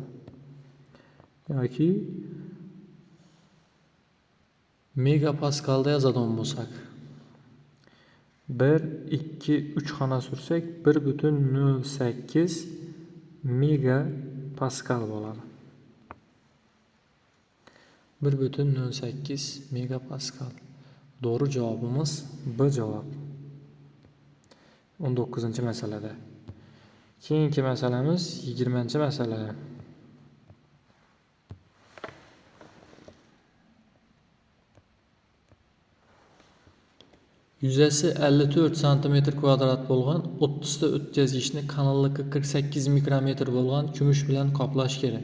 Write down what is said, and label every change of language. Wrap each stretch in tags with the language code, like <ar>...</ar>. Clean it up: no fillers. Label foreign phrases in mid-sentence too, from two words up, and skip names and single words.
<uz>Yoki megapaskalda yozadigan bo'lsak, 1 2 3 xona sursak 1,08 megapaskal bo'ladi. 1,08 megapaskal.</uz> <tr>Doğru cevabımız B cevap. 19. meselede.</tr> <uz>Keyingi meselemiz 20. mesele. Yüzesi 54 cm kvadrat bo'lgan 30 ta o'tkazgichni kanallıkı 48 mikrometr bo'lgan kumush bilan qoplash kerak.</uz>